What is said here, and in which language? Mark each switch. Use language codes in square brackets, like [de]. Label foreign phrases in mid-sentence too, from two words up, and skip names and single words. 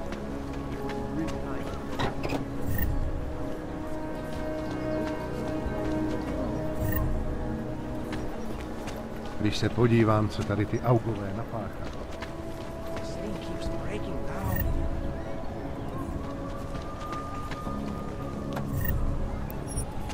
[en] It was really nice. [cs] Když se podívám, co tady ty augové napáchají. [en] The city keeps breaking down.